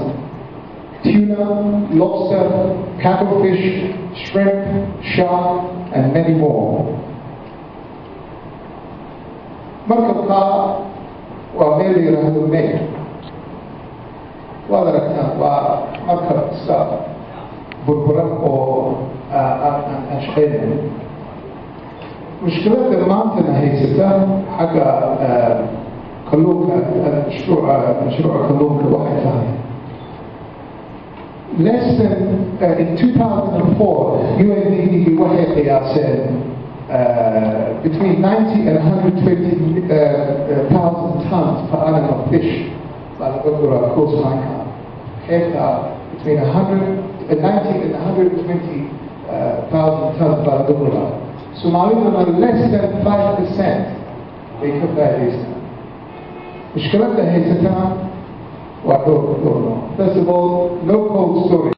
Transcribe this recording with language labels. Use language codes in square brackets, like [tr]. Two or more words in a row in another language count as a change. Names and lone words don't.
[en] Tuna, lobster, cuttlefish, shrimp, shark, and many more. [so] Markabka waa meel la yiraahdo May. Waad aragtaan waa markab iska burburan oo aan shaqeynayn. mushkiladda maantana haysata xagga kalluunka mashruuca kalluunka waxay tahay [en] less than in 2004 UNDP [so] waxay qiyaaseen [en] between 90 and 120,000 tons per annum of fish [so] baa laga guraa coastline-ka xeebta [en] between 90 and 120,000 tons [so] baa laga guraa. [en] Somaliland are less than 5% they can faa'iidaystaan. [so] Mushkiladda haysatana waa dhowr. [en] First of all, no cold storage.